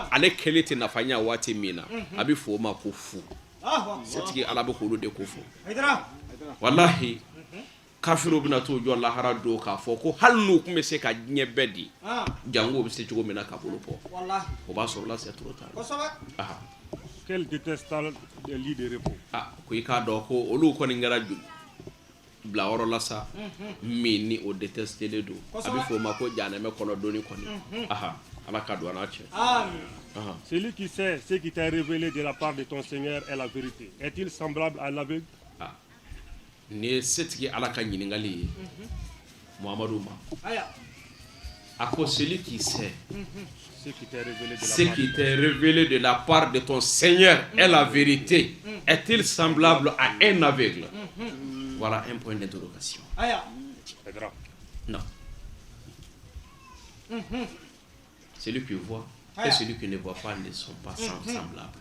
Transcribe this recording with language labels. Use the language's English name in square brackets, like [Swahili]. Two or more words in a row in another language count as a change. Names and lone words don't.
[Bambara] ale kelen tɛ nafa ɲɛ waati min na a bɛ fɔ o ma ko fu [Arabic] Allahu akbar. [Bambara] setigi ala bɛ k'olu de ko fɔ Haidara. walahi kafiru bɛna t'o jɔ lahara don k'a fɔ ko hali n'u tun bɛ se ka diɲɛ bɛɛ di Ah. jango bɛ se cogo min na k'a bolo bɔ Wallahi. o b'a sɔrɔ la [French] c'est trop tard [Bambara] Kosɛbɛ. aha [French] Quel détestable lit de repos. [Bambara] ah ko i k'a dɔn ko olu kɔni kɛra bila yɔrɔ la sa min ni o détestelen don a bɛ fɔ o ma ko janɛmɛ kɔnɔ doni kɔni aha ala ka don a n'a cɛ Amin. aha [French] Celui qui sait ce qui t'est révélé de la part de ton Seigneur est la vérité. Est-il semblable à l'aveugle? [Bambara] ah nin ye setigi ala ka ɲininkali ye muhamadu ma Aya. [French] À cause celui qui sait ce qui t'est révélé de la ce part qui t'est révélé de la part de ton Seigneur est la vérité. Est-il semblable à un aveugle? Voilà un point d'interrogation. [Bambara] Aya. Pedra. [French] Non. Celui qui voit et celui qui ne voit pas ne sont pas semblables.